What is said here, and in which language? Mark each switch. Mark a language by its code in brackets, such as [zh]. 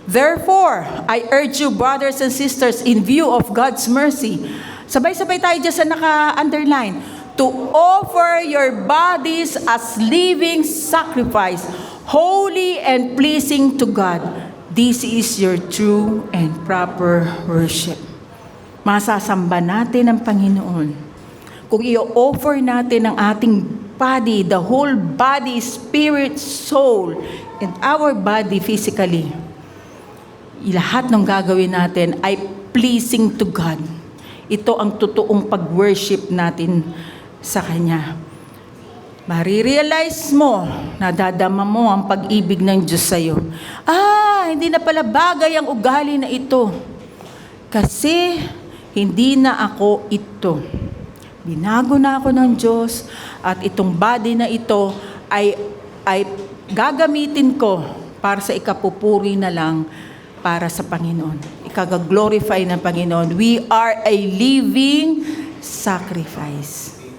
[en] Therefore, I urge you, brothers and sisters, in view of God's mercy, [tl] sabay-sabay tayo dyan sa naka-underline, [en] to offer your bodies as living sacrifice, holy and pleasing to God. This is your true and proper worship. [tl] Masasamba natin ang Panginoon. Kung i-offer natin ang ating body, [en] the whole body, spirit, soul, and our body physically, [tl] lahat ng gagawin natin ay [en] pleasing to God. [tl] Ito ang totoong pag-worship natin sa Kanya. Marirealize mo, nadadama mo ang pag-ibig ng Diyos sa iyo. Hindi na pala bagay ang ugali na ito. Kasi hindi na ako ito. Binago na ako ng Diyos at itong body na ito ay gagamitin ko para sa ikapupuri na lang para sa Panginoon. Ikag-glorify ng Panginoon. [en] We are a living sacrifice.